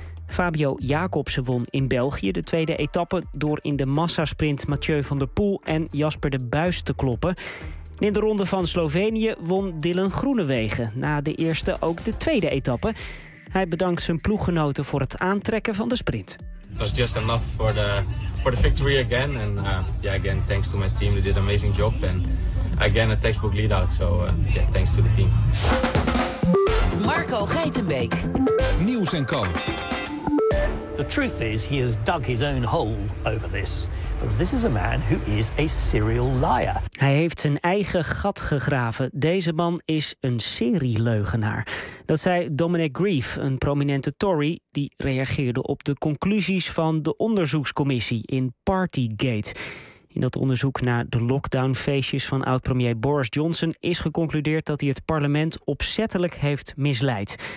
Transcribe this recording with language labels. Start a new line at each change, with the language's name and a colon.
Dutch: Fabio Jakobsen won in België de 2e etappe door in de massasprint Mathieu van der Poel en Jasper de Buijs te kloppen. En in de ronde van Slovenië won Dylan Groenewegen. Na de eerste ook de tweede etappe. Hij bedankt zijn ploeggenoten voor het aantrekken van de sprint.
English: It was just enough for the victory again. And yeah, again, thanks to my team. They did an amazing job. And again, a textbook lead out. So yeah, thanks to the team.
Dutch: Marco Geitenbeek. Nieuws en Co.
English: The truth is, he has dug his own hole over this. Because this is a man who is a serial liar.
Dutch: Hij heeft zijn eigen gat gegraven. Deze man is een serieleugenaar. Dat zei Dominic Grief, een prominente Tory, die reageerde op de conclusies van de onderzoekscommissie in Partygate. In dat onderzoek naar de lockdownfeestjes van oud-premier Boris Johnson is geconcludeerd dat hij het parlement opzettelijk heeft misleid.